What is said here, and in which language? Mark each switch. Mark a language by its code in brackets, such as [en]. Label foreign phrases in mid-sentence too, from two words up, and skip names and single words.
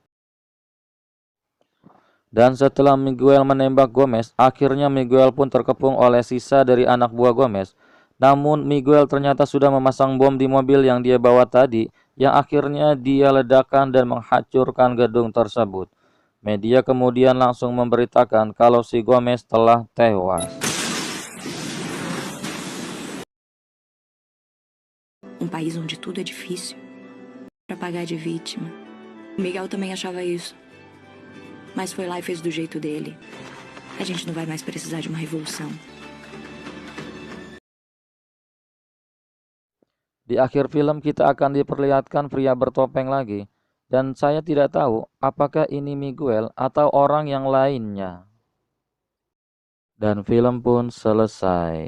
[id] Dan setelah Miguel menembak Gomez, akhirnya Miguel pun terkepung oleh sisa dari anak buah Gomez. Namun Miguel ternyata sudah memasang bom di mobil yang dia bawa tadi, yang akhirnya dia ledakan dan menghancurkan gedung tersebut. Media kemudian langsung memberitakan kalau si Gomez telah tewas. [pt] País onde tudo é difícil para pagar de vítima. Miguel também achava isso. Mas foi lá e fez do jeito dele. A gente não vai mais precisar de uma revolução. [id] Di akhir film kita akan diperlihatkan pria bertopeng lagi. Dan saya tidak tahu apakah ini Miguel atau orang yang lainnya. Dan film pun selesai.